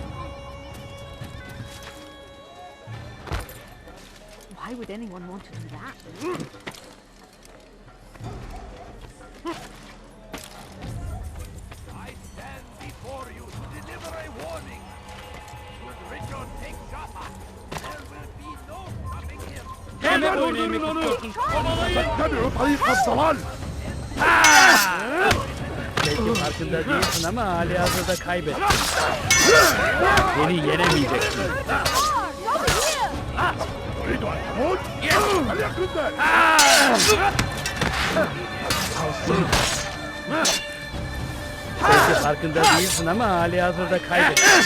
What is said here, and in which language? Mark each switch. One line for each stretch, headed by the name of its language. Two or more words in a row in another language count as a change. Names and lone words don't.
English: Why would anyone want to do that? I stand before you to deliver a warning. Should Richard take Jaffa, there will be no stopping him.
Turkish: Hemen oynayın pickpocketing.
Arabic: تتبعوا طريق الضلال.
Turkish: Belki farkında değilsin ama halihazırda kaybettin. Beni yenemeyeceksin.
Arabic: تريد أن تموت؟ فليكن ذلك.
Turkish: Belki farkında değilsin ama halihazırda kaybettin.